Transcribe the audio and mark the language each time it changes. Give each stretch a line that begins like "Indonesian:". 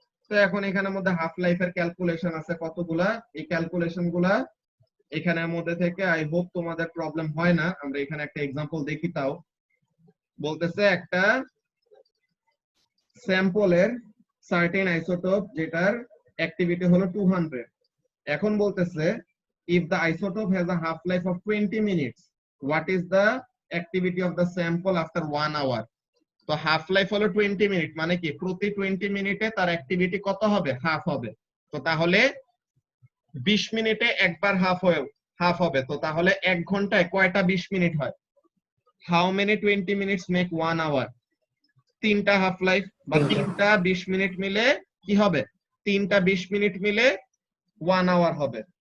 Bangla: তো এখন এখানের মধ্যে হাফ লাইফের ক্যালকুলেশন আছে কতগুলা, এই ক্যালকুলেশন গুলা এখানের মধ্যে থেকে আই হোপ তোমাদের প্রবলেম হয় না। আমরা এখানে একটা এক্সাম্পল দেখি। তাও বলতেছে একটা স্যাম্পলের সার্টেন আইসোটোপ যেটার অ্যাক্টিভিটি হলো 200। এখন বলতেছে
English: if the isotope has a half life of 20 minutes what is the activity of the sample after 1 hour।
Bangla: তো হাফ লাইফ হলো 20 মিনিট, মানে কি প্রতি 20 মিনিটে তার অ্যাক্টিভিটি কত হবে, হাফ হবে। তো তাহলে 20 মিনিটে একবার হাফ হবে। তো তাহলে 1 ঘন্টায় কয়টা 20 মিনিট হয়,
English: how many 20 minutes make 1 hour,
Bangla: 3টা হাফ লাইফ বা 3টা 20 মিনিট মিলে কি হবে, 3টা 20 মিনিট মিলে 1 আওয়ার হবে।